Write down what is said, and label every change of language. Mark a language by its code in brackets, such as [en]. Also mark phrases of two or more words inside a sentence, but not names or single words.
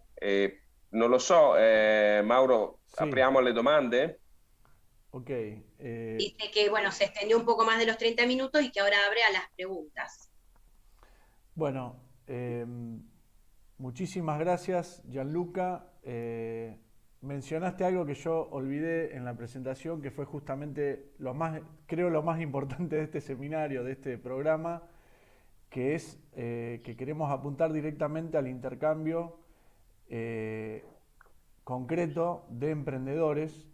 [it] Non lo so, Mauro, [es] Sí. [it] apriamo alle domande? Ok. [es] Dice que, bueno, se extendió un poco más de los 30 minutos y que ahora abre a las preguntas. Bueno, muchísimas gracias, Gianluca. Mencionaste algo que yo olvidé en la presentación, que fue justamente creo lo más importante de este seminario, de este programa, que es que queremos apuntar directamente al intercambio concreto de emprendedores.